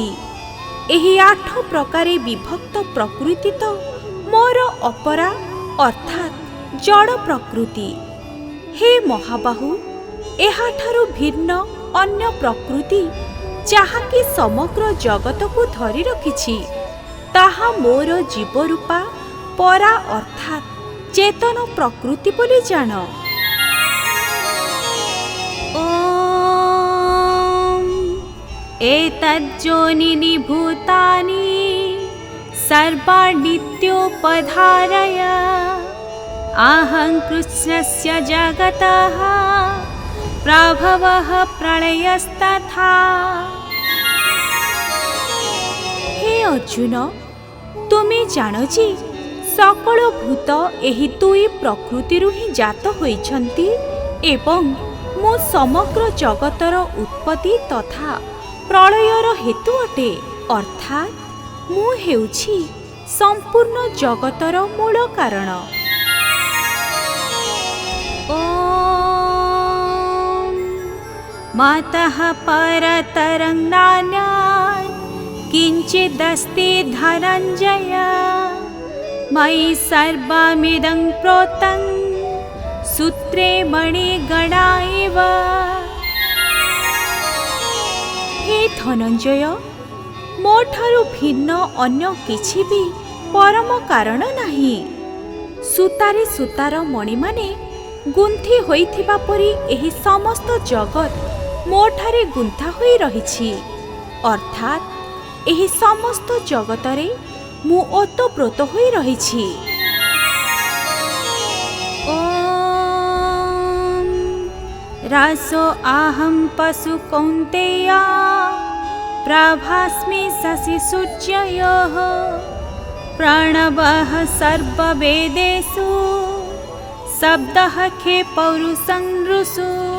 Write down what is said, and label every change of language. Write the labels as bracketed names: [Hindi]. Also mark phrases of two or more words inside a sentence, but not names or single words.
[Odia] ଏହି 8 ପ୍ରକାର ବିଭକ୍ତ ପ୍ରକୃତି ତ ମୋର ଅପରା ଅର୍ଥାତ ଜଡ଼ ପ୍ରକୃତି। ହେ ମହାବାହୁ, ଏହାଠାରୁ ଭିନ୍ନ ଅନ୍ୟ ପ୍ରକୃତି ଯାହାକି ସମଗ୍ର ଜଗତ କୁ ଧରି ରଖିଛି ତାହା ମୋର ଜୀବରୂପା ପରା ଅର୍ଥାତ ଚେତନ ପ୍ରକୃତି ବୋଲି ଜାଣ। [Sanskrit] ओम एतज्जोनिनि भूतानि सर्वानित्योपधारय अहं कृष्णस्य जगतः प्रभवः प्रलयस्तथा। [Odia] ହେ ଅର୍ଜୁନ, ତୁମେ ଜାଣ ଯେ ସକଳ ଭୂତ ଏହି ଦୁଇ ପ୍ରକୃତିରୁ ହିଁ ଜାତ ହୋଇଛନ୍ତି ଏବଂ ମୋ ସମଗ୍ର ଜଗତର ଉତ୍ପତ୍ତି ତଥା ପ୍ରଳୟର ହେତୁ ଅଟେ ଅର୍ଥାତ ମୁଁ ହେଉଛି ସମ୍ପୂର୍ଣ୍ଣ ଜଗତର ମୂଳ କାରଣ। [Sanskrit] ओम मातः परतरं नान्यत् किंचिदस्ति धनञ्जय मयि सर्वमिदं प्रोतं सूत्रे मणिगणा इव। [Odia] ହେ ଧନଞ୍ଜୟ, ମୋଠାରୁ ଭିନ୍ନ ଅନ୍ୟ କିଛି ବି ପରମ କାରଣ ନାହିଁ। ସୂତାରେ ସୂତାର ମଣି ମାନେ ଗୁନ୍ଥି ହୋଇଥିବା ପରି ଏହି ସମସ୍ତ ଜଗତ ମୋଠାରେ ଗୁନ୍ଥା ହୋଇ ରହିଛି, ଅର୍ଥାତ୍ ଏହି ସମସ୍ତ ଜଗତରେ ମୁଁ ଓତପ୍ରୋତ ହୋଇ ରହିଛି। [Sanskrit] ଓମ୍ ରାସୋ ଆହଂ ପଶୁ କୌନ୍ତେୟ ପ୍ରଭାସ୍ମି ଶଶି ସୂର୍ଯ୍ୟୟଃ ପ୍ରାଣବଃ ସର୍ବବେଦେଷୁ ଶବ୍ଦଃ खे ପୌରୁଷଂ ଋଷୁ।